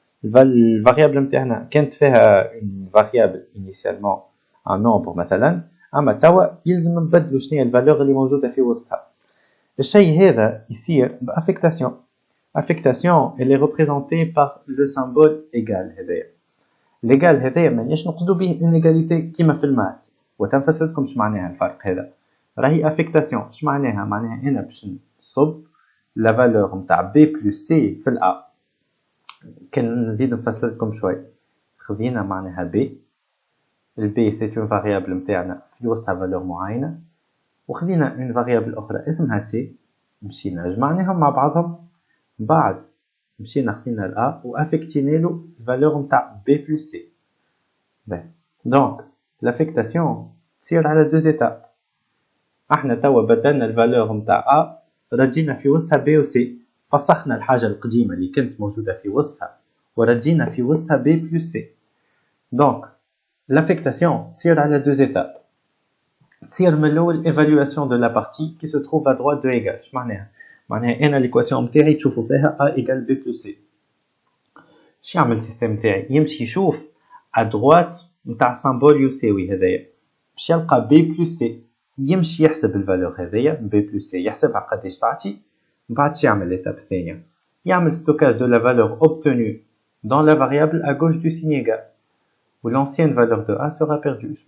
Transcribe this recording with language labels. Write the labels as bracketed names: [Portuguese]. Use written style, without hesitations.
[Arabic] الفاريابل نتاعنا كانت فيها اون فاريابل انيسيالمون ان نومبر مثلا اما توا يلزم نبدلوا شنو هي الفالور اللي موجوده في وسطها. الشيء هذا يصير بافيكتاسيون. [French] affectation elle est représentée par le symbole égal هذايا. [Arabic] l'égal هذايا مانيش نقصدو به [French] une égalité [Arabic] كيما في المات وتنفسر لكم اش معناها الفرق هذا. راهي affectation اش معناها؟ معناها انا باش نصب لا فالور نتاع b plus c في الا. كان نزيد نفسر لكم شوي. خذينا معناها b الb c'est une variable نتاعنا في وسطها فالور معينه وخذينا une variable اخرى اسمها c مشينا جمعناهم مع بعضهم بعد مشينا خدينا الأ وأفكتينا له الفالور نتاع B plus C. دونك لافيكتاسيون تصير على دو زيتاب. احنا توا بدلنا الفالور نتاع أ رجينا في وسطها B و C فسخنا الحاجة القديمة اللي كانت موجودة في وسطها ورجينا في وسطها B plus C. دونك لافيكتاسيون تصير على دو زيتاب. تصير من الأول [French] évaluation de la partie qui se trouve à droite de égal. [Arabic] اش معناها؟ معناها انا ليكواسيون نتاعي تشوفوا فيها a ايكال b plus c. اش يعمل السيستم نتاعي؟ يمشي يشوف ادروات نتاع سامبول يساوي هذايا باش يلقى b plus c يمشي يحسب الفالور هذايا b plus c يحسبها قداش تعطي من بعد شو يعمل ليتاب الثانيه يعمل ستوكاج دو لا فالور [French] obtenue dans la variable à gauche du signe égal و l'ancienne valeur de a sera perdue.